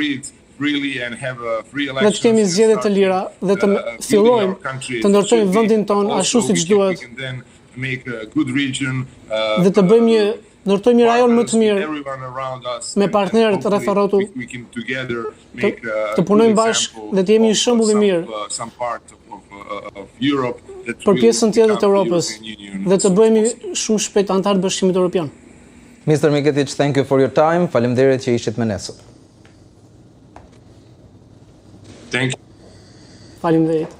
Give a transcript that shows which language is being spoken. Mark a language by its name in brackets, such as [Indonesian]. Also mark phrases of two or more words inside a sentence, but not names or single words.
[Albanian] Ne të kemi zgjedhje të lira dhe të fillojmë të ndërtojmë vendin tonë ashtu siç duhet dhe të bëjmë ndërtojmë një rajon më të mirë me partnerët rreth rrotull, të punojmë bashkë dhe të jemi një shembull i mirë për pjesën tjetër të Europës dhe të bëhemi shumë shpejt antar të Bashkimit Evropian. [English] Mr. Miketic, thank you for your time. [Albanian] Faleminderit që ishit me ne sot. [English] Thank you. [Albanian] Faleminderit.